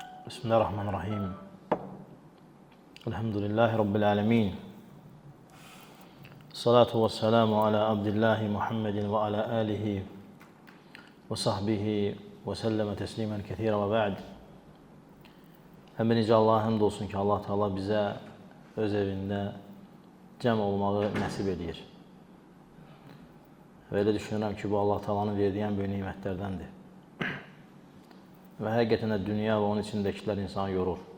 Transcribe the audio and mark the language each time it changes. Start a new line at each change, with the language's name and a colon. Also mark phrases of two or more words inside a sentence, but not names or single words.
Arabic: بسم الله الرحمن الرحيم. الحمد لله رب العالمين. صلاة و سلام على عبد الله محمد و على آله و صحبه و سلم تسليما كثيرا و بعد.
Azerbaijani: Həmd Allah'a həmd olsun ki, Allah Teala bizə öz evində cəm olmağı nəsib edir. Və elə düşünürəm ki, bu Allah Teala'nın verdiyi ən böyük nimətlərdəndir. Və həqiqətən də dünya və onun içindəkilər insanı yorur.